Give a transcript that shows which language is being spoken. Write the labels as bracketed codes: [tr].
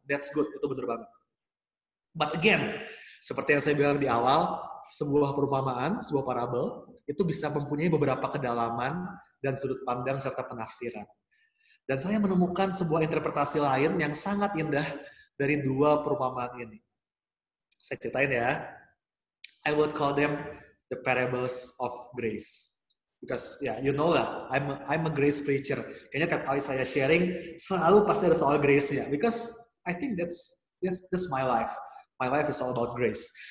[en] That's good, [id] itu benar banget. [en] But again, [id] seperti yang saya bilang di awal, sebuah perumpamaan, sebuah parabel, itu bisa mempunyai beberapa kedalaman dan sudut pandang serta penafsiran. Dan saya menemukan sebuah interpretasi lain yang sangat indah dari dua perumpamaan ini. Saya ceritain ya. [en] I would call them the parables of grace. Because you know lah, I'm a grace preacher. [id] Kayaknya tiap kali saya sharing selalu pasti ada soal grace-nya. [en] Because I think that's my life. My life is all about grace.